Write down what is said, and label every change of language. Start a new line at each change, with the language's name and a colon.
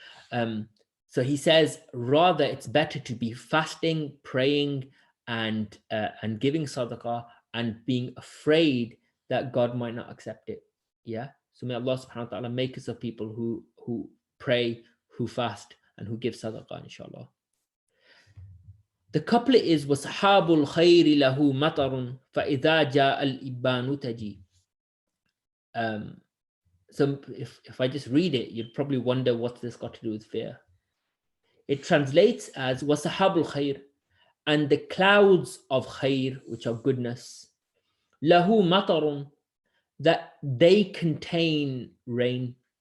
English: So he says, rather, it's better to be fasting, praying, and giving sadaqah, and being afraid that God might not accept it. Yeah. So may Allah subhanahu wa ta'ala make us of people who pray, who fast, and who give sadaqah, inshallah.
Arabic: The couplet is, وَصَحَابُ الْخَيْرِ لَهُ مَطَرٌ فَإِذَا جَاءَ الْإِبَّانُ تَجِي.
English: So if I just read it, you'd probably wonder what's this got to do with fear. It translates as وَصَحَابُ الْخَيْرِ, and the clouds of khair, which are goodness, لَهُ مَطَرٌ, that they contain rain.